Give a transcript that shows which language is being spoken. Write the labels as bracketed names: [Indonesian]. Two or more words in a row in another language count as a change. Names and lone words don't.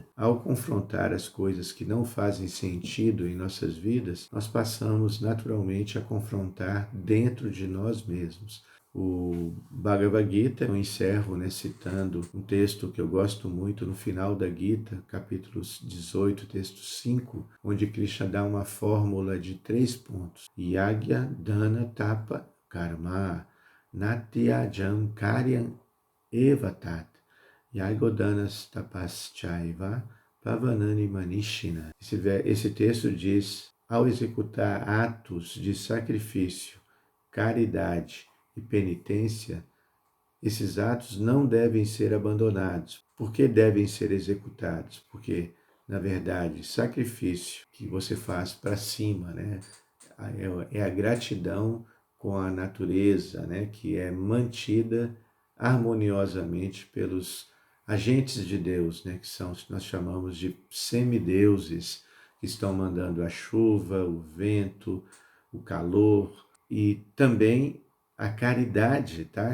[Portuguese] Ao confrontar as coisas que não fazem sentido em nossas vidas, nós passamos naturalmente a confrontar dentro de nós mesmos. O Bhagavad Gita, eu encerro, né, citando um texto que eu gosto muito no final da Gita, capítulo 18, texto 5, onde Krishna dá uma fórmula de 3 pontos. [Sanskrit] Yagya, Dana, Tapa, Karma, Natyajam, Karyam, Evatat, Yagodanas, Tapaschaiva, Pavanani, Manishina. [Portuguese] Esse texto diz, ao executar atos de sacrifício, caridade e penitência, esses atos não devem ser abandonados. Por que devem ser executados? Porque, na verdade, sacrifício que você faz para cima, né, é a gratidão com a natureza, né, que é mantida harmoniosamente pelos agentes de Deus, né, que nós chamamos de semideuses, que estão mandando a chuva, o vento, o calor, e também a caridade, tá?